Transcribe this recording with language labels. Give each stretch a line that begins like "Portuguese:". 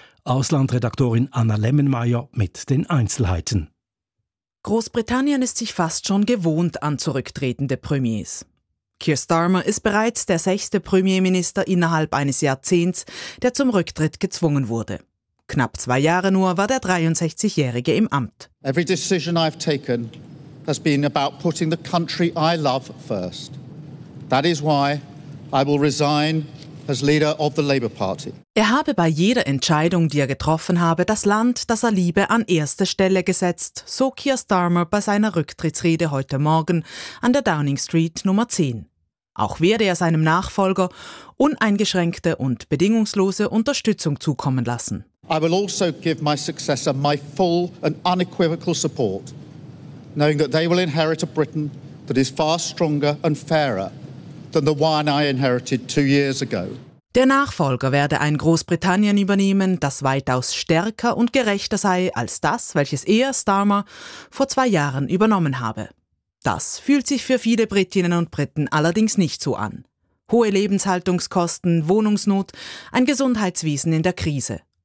German: Auslandredaktorin Anna Lemmenmeier mit den Einzelheiten. Großbritannien ist sich fast schon gewohnt an zurücktretende Premiers. Keir Starmer ist bereits der 6. Premierminister innerhalb eines Jahrzehnts, der zum Rücktritt gezwungen wurde. Knapp 2 Jahre nur war der 63-Jährige im Amt.
English: Every decision I've taken has been about putting the country I love first. That is why I will resign as leader of the Labour Party.
German: Er habe bei jeder Entscheidung, die er getroffen habe, das Land, das er liebe, an erste Stelle gesetzt, so Keir Starmer bei seiner Rücktrittsrede heute Morgen an der Downing Street Nummer 10. Auch werde er seinem Nachfolger uneingeschränkte und bedingungslose Unterstützung zukommen lassen.
English: I will also give my successor my full and unequivocal support, knowing that they will inherit a Britain that is far stronger and fairer than the one I inherited 2 years ago.
German: Der Nachfolger werde ein Großbritannien übernehmen, das weitaus stärker und gerechter sei als das, welches er, Starmer, vor 2 Jahren übernommen habe. Das fühlt sich für viele Britinnen und Briten allerdings nicht so an. Hohe Lebenshaltungskosten, Wohnungsnot, ein Gesundheitswesen in der Krise.